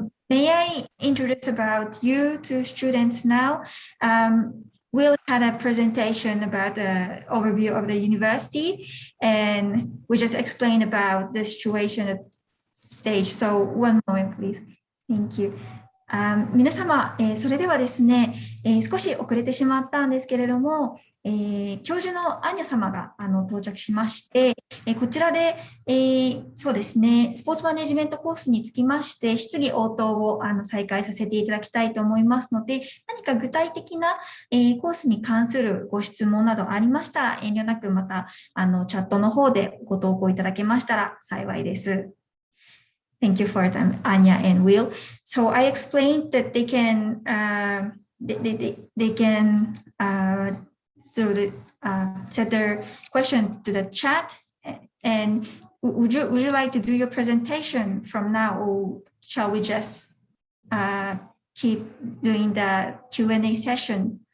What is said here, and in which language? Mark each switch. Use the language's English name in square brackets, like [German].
[English] May I introduce about you to students now? Will had a presentation about the overview of the university, and we just explained about the situation at stage. So one moment, please. Thank you. [Japanese] 皆様、それではですね、少し遅れてしまったんですけれども、教授のアンニャ様が到着しまして、こちらで、そうですね、スポーツマネジメントコースにつきまして質疑応答を再開させていただきたいと思いますので、何か具体的な、コースに関するご質問などありましたら遠慮なくまたチャットの方でご投稿いただけましたら幸いです。 [English] Thank you for your time, Anya and Will. So I explained that they can set their question to the chat. And would you like to do your presentation from now, or shall we just keep doing the Q&A session?